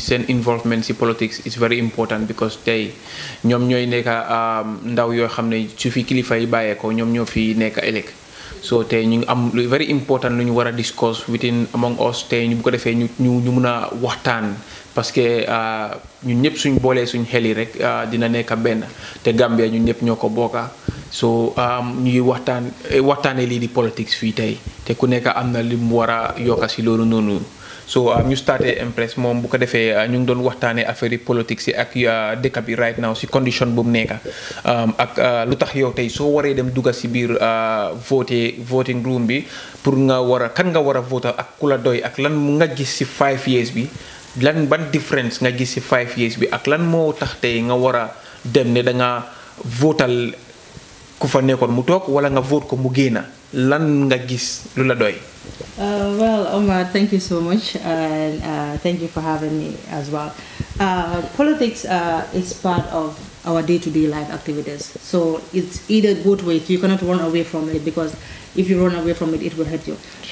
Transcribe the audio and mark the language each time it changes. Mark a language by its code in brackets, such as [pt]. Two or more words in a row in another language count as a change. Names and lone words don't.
[wo] seen involvement si politics [en] is very important [wo] because tey ñoom ñooy nekk ndaw yoo xam ne su fi kilifa yi bàyyeekoo ñoom ñoo fi nekk ëllëg so tey ñu ngi am lu [en] very important [wo] lu ñu war a discuss within among us tey ñu bu ko defee ñu mun a waxtaan parce que ñun ñëpp suñ boolee suñ xel yi rek dina nekk benn te Gambia ñun ñëpp ñoo ko bokka so ñuy waxtaanee lii di politics fii tey te ku nekk am na li mu war a yokka si loolu noonu so ñu starté Empress moom bu ko defee ñu ngi doon waxtaanee affaire yi politique si ak dëkk bi [en] right now [wo] si condition bu mu nekk ak lu tax yow tey soo waree dem dugga si biir [en] voting room [wo] bi pour nga kan nga war a voter ak ku la doy ak lan nga gis si 5 years bi ban difference nga gis si 5 years bi ak lan moo tax tey nga war a dem ne da nga votal ku fa nekkoon mu toog wala nga vote ko mu génna lan nga gis lu la doy. [en] Well, Omar, thank you so much, and thank you for having me as well. Politics is part of our day-to-day life activities, so it's either both ways. You cannot run away from it because if you run away from it, it will hurt you. Sure.